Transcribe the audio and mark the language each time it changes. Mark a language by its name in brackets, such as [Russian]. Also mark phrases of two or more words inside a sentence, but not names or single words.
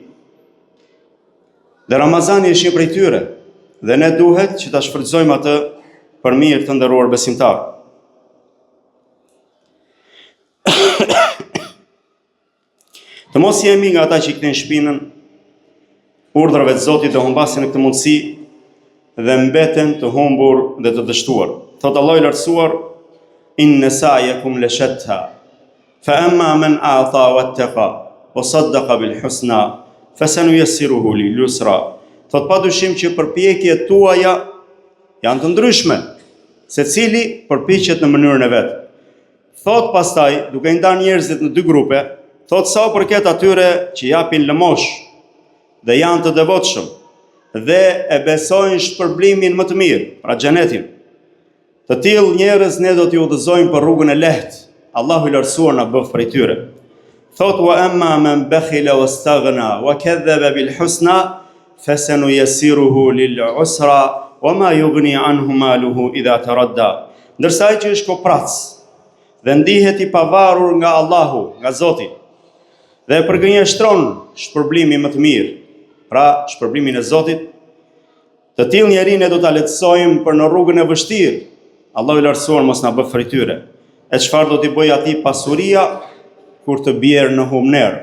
[Albanian] Dhe Ramazani është një prej tyre, dhe ne duhet që ta shfrytëzojmë atë për mirë të nderuar besimtar. Të mos jemi nga ata që I kthejnë shpinën urdhrave të Zotit dhe humbasin në këtë mundësi dhe mbeten të humbur dhe të dështuar. Thot Allah I lartësuar: [Arabic] إن سعيكم لشتى فأما من أعطى واتقى وصدق بالحسنى فسنيسره لليسرى. [Albanian] Thot padyshim që përpjekjet tuaja janë të ndryshme, secili përpiqet në mënyrën e vet. Thot pastaj, duke I ndarë njerëzit në dy grupe, thot sa u përket atyre që japin lëmosh dhe janë të devotshëm dhe e besojnë shpërblimin më të mirë, pra xhenetin. Të tillë njerëz ne do t'i udhëzojmë për rrugën e lehtë. Allahu I lartësuar na bëf prej tyre. [Arabic] Thot وأما من بخل واستغنى وكذب بالحسنى فسنيسره للعسرى وما يغني عنه ماله إذا تردى. [Albanian] Ndërsa ai që është koprac dhe ndihet I pavarur nga Allahu, nga Zoti, dhe përgënjeshtron shpërblimin më të mirë, pra shpërblimin e Zotit, të tillë njerëz ne do ta lehtësojmë për në rrugën e vështirë. Allahu I lartësuar mos na bëf prej tyre. E çfarë do t'i bëj atij pasuria kur të bjerë në humner?